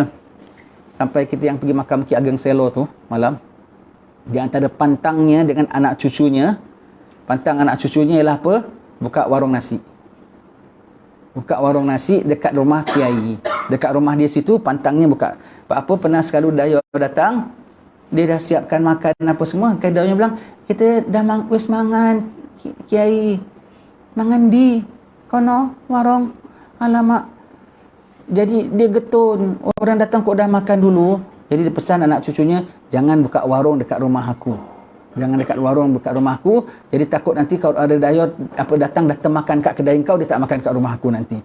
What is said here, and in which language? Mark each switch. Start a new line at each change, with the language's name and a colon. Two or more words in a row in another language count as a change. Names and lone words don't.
Malay: Sampai kita yang pergi makam Ki Ageng Selo tu malam, di antara pantangnya dengan anak cucunya, pantang anak cucunya ialah apa? Buka warung nasi. Buka warung nasi dekat rumah kiai. Dekat rumah dia situ pantangnya buka. Pernah sekali Dayo datang, dia dah siapkan makan apa semua. Dayo bilang, kita dah
Javanese: wis mangan
Malay: kiai.
Javanese: Mangan di kono warung.
Malay: Alamak. Jadi dia getun. Orang datang kok dah makan dulu. Jadi dia pesan anak cucunya, jangan buka warung dekat rumah aku. Jangan dekat warung dekat rumah aku. Jadi takut nanti kalau ada Dayo datang makan kat kedai kau, dia tak makan kat rumah aku nanti.